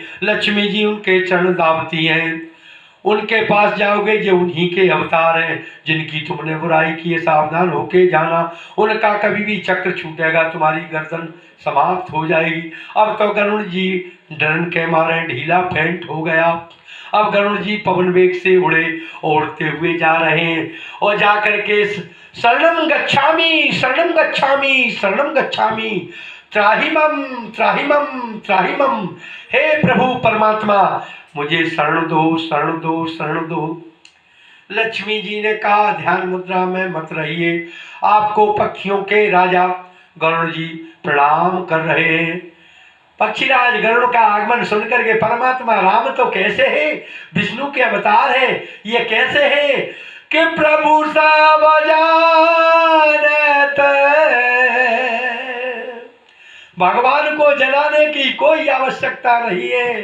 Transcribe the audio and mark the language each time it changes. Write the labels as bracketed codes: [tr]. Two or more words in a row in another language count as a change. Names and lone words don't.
[hi] लक्ष्मी जी उनके चरण दावती हैं। उनके पास जाओगे जो उन्हीं के अवतार हैं जिनकी तुमने बुराई की है, सावधान होके जाना। उनका कभी भी चक्र छूटेगा, तुम्हारी गर्दन समाप्त हो जाएगी। अब तो गरुड़ जी डरन के मारे ढीला फेंट हो गया। अब गरुड़ जी पवन वेग से उड़े, उड़ते हुए जा रहे हैं और जाकर के [sa] शरणम गच्छामि शरणम गच्छामि शरणम गच्छामि त्राहिमम त्राहिमम त्राहिमम, [hi] हे प्रभु परमात्मा मुझे शरण दो शरण दो शरण दो। लक्ष्मी जी ने कहा ध्यान मुद्रा में मत रहिए, आपको पक्षियों के राजा गरुड़ जी प्रणाम कर रहे हैं। पक्षीराज गरुड़ का आगमन सुनकर के परमात्मा राम तो कैसे है, विष्णु के अवतार है, ये कैसे है कि प्रभु सब जानत, भगवान को जलाने की कोई आवश्यकता नहीं है।